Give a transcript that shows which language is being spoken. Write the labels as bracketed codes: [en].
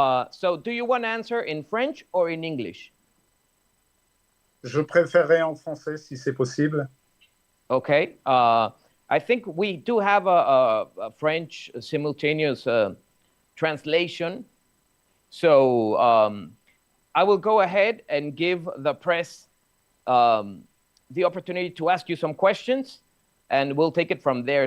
[en] So do you want to answer in French or in English? [fr] Je préférerais en français si c'est possible. [en] Okay. I think we do have a French simultaneous translation. So I will go ahead and give the press the opportunity to ask you some questions, and we'll take it from there.